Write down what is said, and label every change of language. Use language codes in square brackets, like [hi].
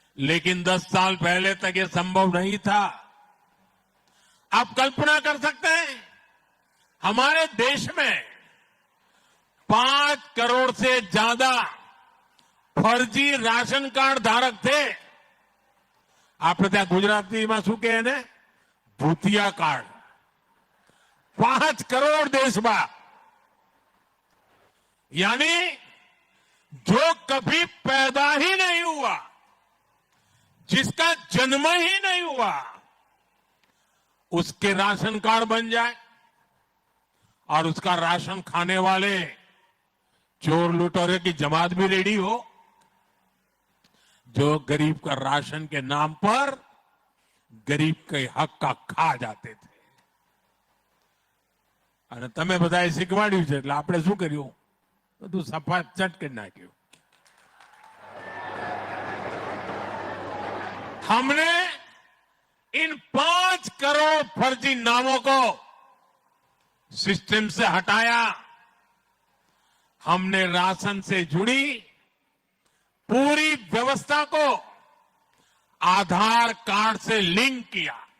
[hi] लेकिन 10 साल पहले तक ये संभव नहीं था। आप कल्पना कर सकते हैं, हमारे देश में 5 करोड़ से ज्यादा फर्जी राशन कार्ड धारक थे। [gu] આપણે ત્યાં ગુજરાતીમાં શું કહે ને, ભૂતિયા કાર્ડ। [hi] 5 करोड़ देश में, यानी जो कभी पैदा ही नहीं हुआ, जिसका जन्म ही नहीं हुआ, उसके राशन कार्ड बन जाए और उसका राशन खाने वाले चोर लुटेरे की जमात भी रेडी हो, जो गरीब का राशन के नाम पर गरीब के हक का खा जाते थे। [gu] અને તમે બધાએ શીખવાડ્યું છે, એટલે આપણે શું કર્યું, બધું સફાત ચટ કરી નાખ્યું। [hi] हमने इन 5 करोड़ फर्जी नामों को सिस्टम से हटाया। हमने राशन से जुड़ी पूरी व्यवस्था को आधार कार्ड से लिंक किया।